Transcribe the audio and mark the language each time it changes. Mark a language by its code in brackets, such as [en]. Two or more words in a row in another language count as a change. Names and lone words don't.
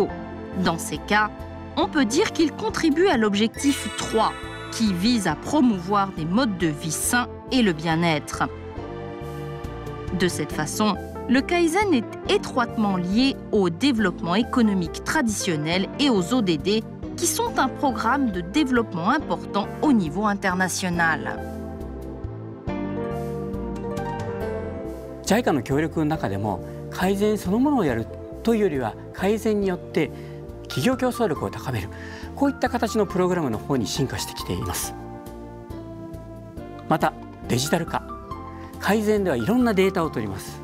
[fr] Dans ces cas, on peut dire qu'il contribue à l'objectif 3, qui vise à promouvoir des modes de vie sains et le bien-être. De cette façon, le Kaizen est étroitement lié au développement économique traditionnel et aux ODD, qui sont un programme de développement important au niveau international. [ja] JICA の協力の中でも改善そのものをやるというよりは改善によって企業競争力を高める、こういった形のプログラムの方に進化してきています。またデジタル化、改善ではいろんなデータを取ります。